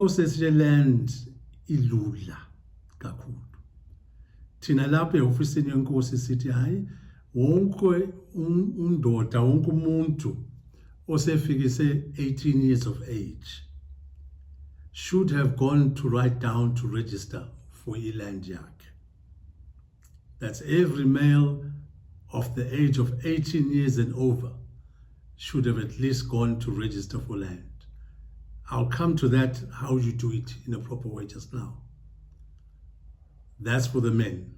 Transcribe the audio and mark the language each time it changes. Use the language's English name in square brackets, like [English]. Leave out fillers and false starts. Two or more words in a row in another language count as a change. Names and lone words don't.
[North Ndebele] Land ilula kakhulu. Thina lapha eofisini yenkosi sithi hayi wonke undoda wonke umuntu osefikise [English] 18 years of age should have gone to write down to register for [North Ndebele] iland yakhe. [English] That's every male of the age of 18 years and over should have at least gone to register for land. I'll come to that, how you do it in a proper way just now. That's for the men.